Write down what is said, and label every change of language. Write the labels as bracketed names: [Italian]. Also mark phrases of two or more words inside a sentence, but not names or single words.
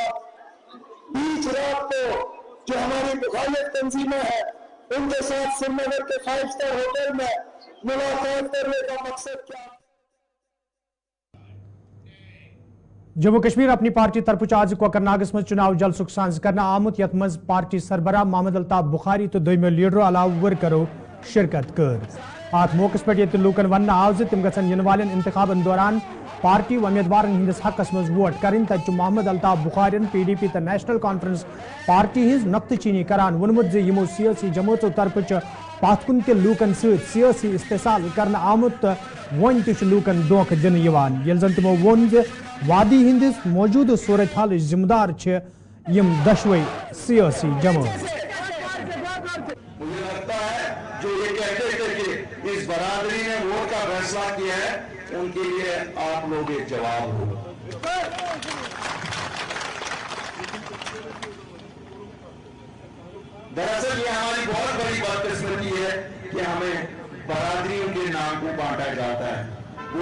[Hindi] बीच रात को जो हमारी मुखालिफ तंजीमें हैं उनके साथ श्रीनगर के 5 स्टार होटल में मुलाकात करने का मकसद क्या? [Kashmiri] जम्मू कश्मीर अपनी पार्टी तरफ आज कोकरनागस मज चुनाव जलसुक सांस करना आमुत यथ मज पार्टी सरबराह मोहम्मद अल्ताफ बुखारी तो दोमे लीडरो अलाव वर्करो शिरकत कर। अत मौकस पे लूकन वन आव तिम गन इन वाले इंतखाबन दौरान पार्टी उम्मीदवार हंदिस हकस मज वोट करें तत मोहम्मद अल्ताफ बुखारी PDP तो नेशनल कॉन्फ्रेंस पार्टी हज नक्त चीनी करान वोनमुत यमो सियासी जमातों तरफ पथ कुन लूकन सियासी इस्तेसाल करना आमुत वन तूकन धोख दिन ये जन तमो वोन वादी हंदिस मौजूद सूरत हाल जिम्मेदार यम दशवे सियासी जमात। [Hindi] मुझे लगता है जो ये कहते थे कि इस बरादरी ने वोट का फैसला किया है, उनके लिए आप लोग एक जवाब हो। दरअसल ये हमारी बहुत बड़ी बदकिस्मती है कि हमें बरादरियों के नाम को बांटा जाता है।